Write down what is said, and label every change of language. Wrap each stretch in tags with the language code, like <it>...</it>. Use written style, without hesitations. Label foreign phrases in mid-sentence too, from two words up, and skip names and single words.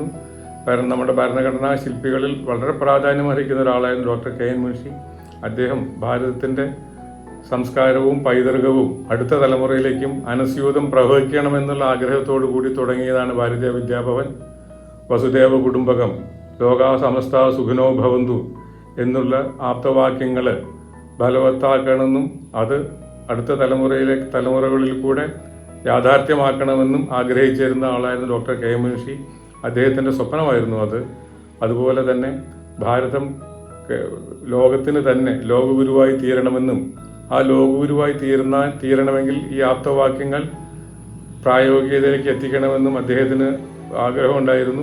<ml>കാരണം നമ്മുടെ ഭരണഘടനാ ശില്പികളിൽ വളരെ പ്രാധാന്യം അർഹിക്കുന്ന ഒരാളായിരുന്നു ഡോക്ടർ KM മുൻഷി. അദ്ദേഹം ഭാരതത്തിൻ്റെ സംസ്കാരവും പൈതൃകവും അടുത്ത തലമുറയിലേക്കും അനസ്യൂതം പ്രവഹിക്കണമെന്നുള്ള ആഗ്രഹത്തോടു കൂടി തുടങ്ങിയതാണ് ഭാരതീയ വിദ്യാഭവൻ.</ml> <sa>वसुधैव कुटुम्बकम्, लोकाः समस्ताः सुखिनो भवन्तु</sa> <ml>എന്നുള്ള ആപ്തവാക്യങ്ങൾ ബലവത്താക്കണമെന്നും അത് അടുത്ത തലമുറകളിൽ കൂടെ യാഥാർത്ഥ്യമാക്കണമെന്നും ആഗ്രഹിച്ചിരുന്ന ആളായിരുന്നു ഡോക്ടർ KM മുൻഷി. അദ്ദേഹത്തിൻ്റെ സ്വപ്നമായിരുന്നു അത്. അതുപോലെ തന്നെ ഭാരതം ലോകത്തിന് തന്നെ ലോകഗുരുവായി തീരണമെന്നും ആ ലോകഗുരുവായി തീരണമെങ്കിൽ ഈ ആപ്തവാക്യങ്ങൾ പ്രായോഗികതയിലേക്ക് എത്തിക്കണമെന്നും അദ്ദേഹത്തിന് ആഗ്രഹമുണ്ടായിരുന്നു.</ml>